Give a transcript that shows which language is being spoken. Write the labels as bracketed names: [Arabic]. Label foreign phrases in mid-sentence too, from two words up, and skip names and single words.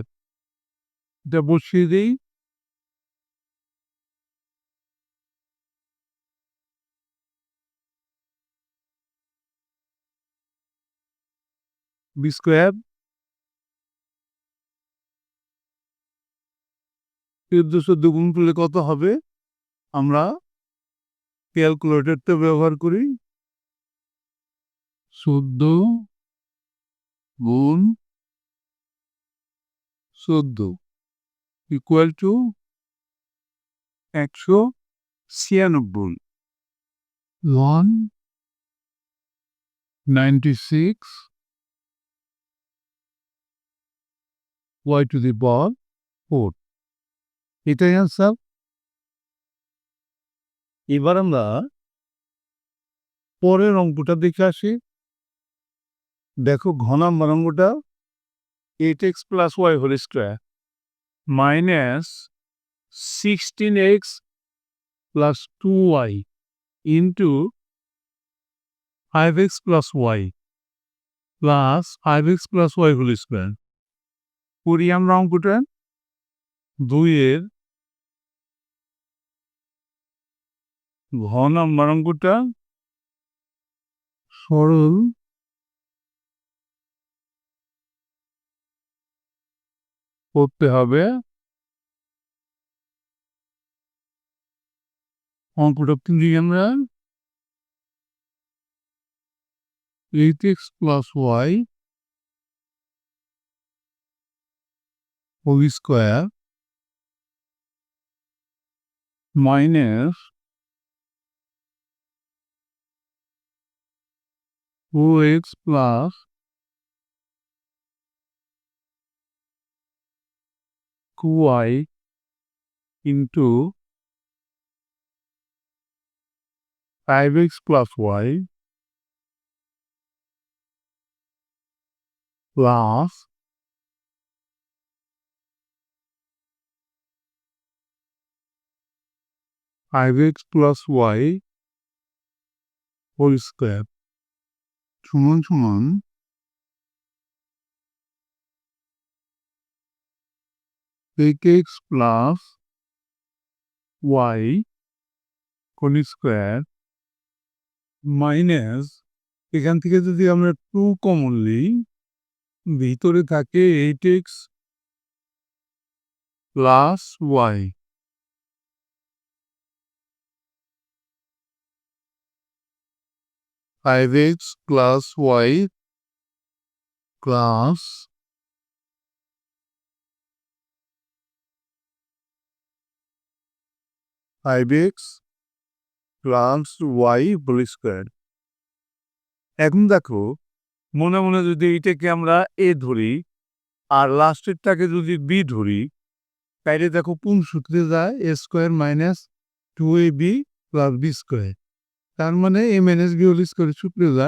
[Bangla] এটা বসিয়ে দিই। b² 14 গুণ করলে কত হবে? আমরা ক্যালকুলেটরটা ব্যবহার করি। [English] 14 গুণ 14 equal to 196 196 y to the power 4 এটাই answer। [Bangla] এবার আমরা পরের অঙ্কটা দেখে আসি। দেখো ঘ নাম্বার অঙ্কটা [English] 8x plus y whole square minus 16x plus 2y into 5x plus y plus 5x plus y whole square [Bangla] করি আমরা অঙ্কটা। 2-এর ঘ নাম্বার অঙ্কটা সরল করতে হবে। অঙ্কটা তুলি আমরা [English] 8x plus y whole square minus 2x plus 2y into 5x plus y plus 5x plus y whole square [Bangla] সমান সমান [English] 8x plus y whole square minus [Bangla] এখান থেকে যদি আমরা 2 কমন নিই ভিতরে থাকে 8x [English] plus y 5x plus y plus 5x plus y whole square। [Bangla] এখন দেখো মনে মনে যদি এইটাকে আমরা a ধরি আর লাস্টেরটাকে যদি b ধরি তাইলে দেখো কোন সূত্রে যায় [English] a square minus 2ab plus b square. [Bangla] তার মানে [English] a minus b whole square [Bangla] সূত্রে যায়।